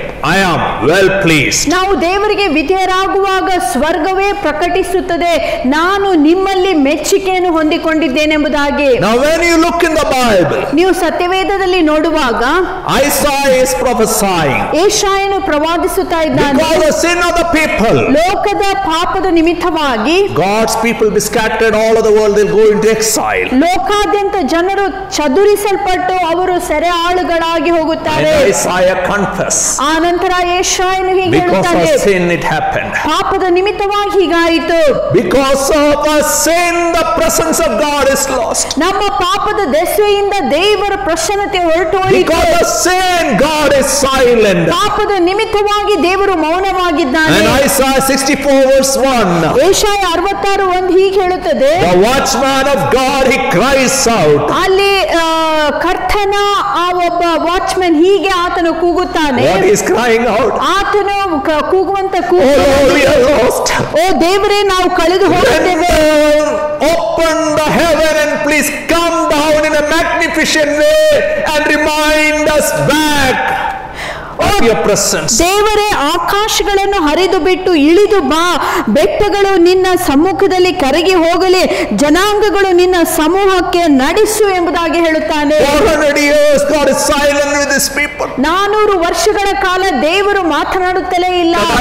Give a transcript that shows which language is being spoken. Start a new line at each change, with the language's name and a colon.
English: I am well pleased.
Kannada: ನಾವು ದೇವರಿಗೆ ವಿಧೇಯರಾಗುವಾಗ ಸ್ವರ್ಗವೇ ಪ್ರಕಟಿಸುತ್ತದೆ, ನಾನು ನಿಮ್ಮಲ್ಲಿ ಮೆಚ್ಚುಗೆಯನ್ನು ಹೊಂದಿಕೊಂಡಿದ್ದೇನೆಂಬುದಾಗಿ.
English: Now when you look in the Bible,
Kannada: ನೀವು ಸತ್ಯವೇದದಲ್ಲಿ ನೋಡುವಾಗ
English: Isaiah is prophesying
Kannada: ಯೆಶಾಯನು ಪ್ರವಾದಿಸುತ್ತಾ ಇದ್ದಾನೆ.
English: because the sin of the people,
Kannada: ಲೋಕದ ಪಾಪದ ನಿಮಿತ್ತವಾಗಿ
English: God's people be scattered all over the world, they'll go into exile.
Kannada: ಲೋಕಾದ್ಯಂತ ಜನರು ಚದುರಿಸಲ್ಪಟ್ಟು ಅವರು ಸೆರೆಯಾಳುಗಳಾಗಿ ಹೋಗುತ್ತಾರೆ.
English: And Isaiah confess,
Kannada: ಆ ನಂತರ ಯೆಶಾಯನು ಹೀಗೆ
English: because
Kannada: ಹೇಳುತ್ತಾನೆ,
English: of sin it happened.
Kannada: ಪಾಪದ ನಿಮಿತ್ತವಾಗಿ ಹೀಗಾಯಿತು.
English: Because of our sin the presence of God is lost.
Kannada: ನಮ್ಮ ಪಾಪದ ದೆಸೆಯಿಂದ ದೇವರ ಪ್ರಸನ್ನತೆ ಹೊರಟು ಹೋಯಿತು.
English: Because of sin God is silent.
Kannada: ಪಾಪದ ನಿಮಿತ್ತವಾಗಿ ದೇವರು ಮೌನವಾಗಿದ್ದಾನೆ.
English: And Isaiah 64 verse 1,
Kannada: ಯೆಶಾಯ 66:1 ಹೀಗೆ ಹೇಳುತ್ತದೆ,
English: the watchman of God he cries out.
Kannada: ಅಲ್ಲಿ ಕರ್ತನ ಆ ಒಬ್ಬ ವಾಚ್ಮನ್ ಹೀಗೆ ಆತನು ಕೂಗುತ್ತಾನೆ.
English: What is crying out?
Kannada: ಆತನು ಕೂಗುವಂತ
English: Oh
Kannada: ಕೂಗು,
English: Lord, we are lost.
Kannada: ಓ ದೇವರೇ ನಾವು ಕಳೆದು ಹೋಗಿದ್ದೇವೆ.
English: Open the heaven and please come down in a magnificent way and remind us back of your presence.
Kannada: ದೇವರೇ ಆಕಾಶಗಳನ್ನು ಹರಿದು ಬಿಟ್ಟು ಇಳಿದು ಬಾ, ಬೆಟ್ಟಗಳು ನಿನ್ನ ಸಮ್ಮುಖದಲ್ಲಿ ಕರಗಿ ಹೋಗಲಿ, ಜನಾಂಗಗಳು ನಿನ್ನ ಸಮೂಹಕ್ಕೆ ನಡೆಸು ಎಂಬುದಾಗಿ ಹೇಳುತ್ತಾನೆ.
English: 400 years God is silent with his people.
Kannada: 400 ವರ್ಷಗಳ ಕಾಲ ದೇವರು ಮಾತನಾಡುತ್ತಲೇ ಇಲ್ಲ.